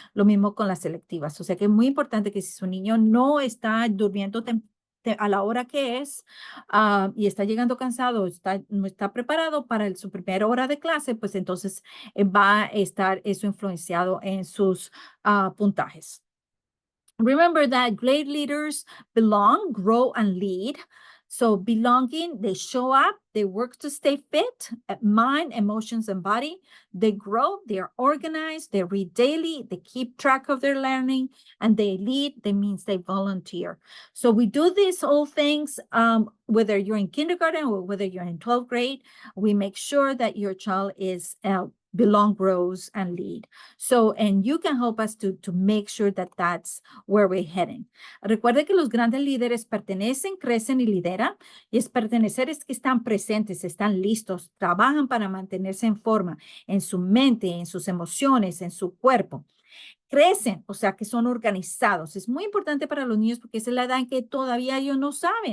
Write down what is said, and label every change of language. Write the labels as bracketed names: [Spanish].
[Spanish] Lo mismo con las selectivas. O sea que es muy importante que si su niño no está durmiendo a la hora que es y está llegando cansado, no está preparado para su primera hora de clase, pues entonces va a estar eso influenciado en sus puntajes. [English] Remember that great leaders belong, grow, and lead. So belonging, they show up, they work to stay fit, mind, emotions, and body. They grow, they are organized, they read daily, they keep track of their learning, and they lead, that means they volunteer. So we do these all things, whether you're in kindergarten or whether you're in 12th grade, we make sure that your child is belong, grows, and lead. So, and you can help us to make sure that that's where we're heading. [Spanish] Recuerde que los grandes líderes pertenecen, crecen y lideran. Y es pertenecer es que están presentes, están listos, trabajan para mantenerse en forma, en su mente, en sus emociones, en su cuerpo. Crecen, o sea, que son organizados. Es muy importante para los niños porque esa es la edad en que todavía ellos no saben.